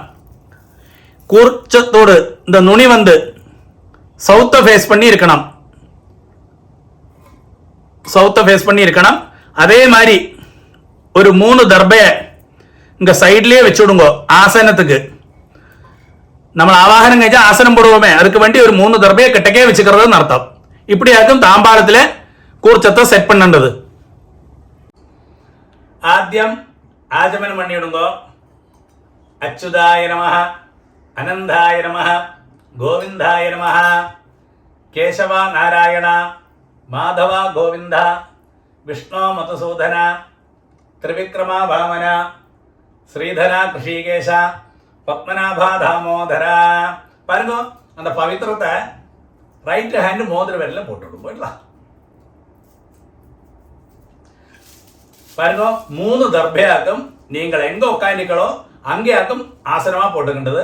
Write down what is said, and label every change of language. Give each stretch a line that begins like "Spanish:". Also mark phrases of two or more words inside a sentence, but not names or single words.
Tamil: கூர்ச்சத்தோடு இந்த நுனி வந்து சவுத்தை ஃபேஸ் பண்ணி இருக்கணும், சவுத்தை ஃபேஸ் பண்ணி இருக்கணும். அதே மாதிரி ஒரு 3 தர்பையை இங்கே சைட்லேயே வச்சுடுங்கோ. ஆசனத்துக்கு நம்ம ஆவாகனம் കഴിച്ചാൽ ஆசனம் போடுவோமே, அதுக்கு வேண்டி ஒரு 3 தர்பையை கிட்டக்கே வச்சுக்கிறதுன்னு அர்த்தம். இப்படியாக்கும் தாம்பாளத்தில் கூர்ச்சத்தை செட் பண்ணது. ஆத்யம் ஆசமனம் பண்ணிடுங்கோ.
Sanskrit: അച്യുതായ നമഃ, അനന്തായ നമഃ, ഗോവിന്ദായ നമഃ, കേശവ നാരായണ, മാധവ ഗോവിന്ദ, വിഷ്ണു മധുസൂദന, ത്രിവിക്രമ വാമന, ஸ்ரீதர கிருஷிகேஷ, பத்மநாபா தாமோதர.
Tamil: பாருங்க, அந்த பவித்திரத்தை
English: right hand
Tamil: மோதிர விரல்ல போட்டுவிடும். போயிடலாம். பாருங்க, 3 தர்பையாக்கும் நீங்கள் எங்க உட்காந்துக்களோ அங்கேயாக்கும் ஆசனமா போட்டுக்கின்றது.